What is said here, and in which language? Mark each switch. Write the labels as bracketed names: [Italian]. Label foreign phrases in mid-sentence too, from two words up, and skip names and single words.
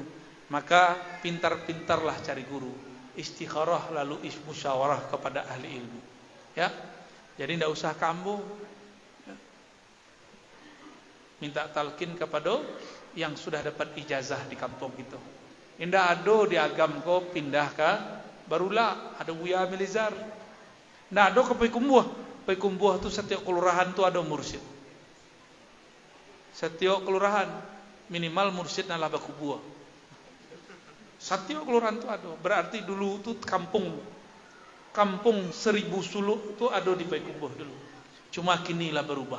[Indonesian] Maka pintar-pintarlah cari guru. Istikharah lalu musyawarah kepada ahli ilmu. Ya. Jadi tidak usah kambuh. Ya. Minta talqin kepada yang sudah dapat ijazah di kampung itu. [Minangkabau] Indah ado di agam ko pindah ke barulah ada Buya Milizar. Nah ado ke Pekumbuh. [Indonesian] Pekumbuh itu setiap kelurahan itu ada mursyid. Setiap kelurahan minimal mursyid [Minangkabau] nalah bakubuah. [Indonesian] Setiap kelurahan itu ada. Berarti dulu itu kampung 1000 suluk itu ada di Pekumbuh dulu. [Minangkabau] Cuma kini lah berubah.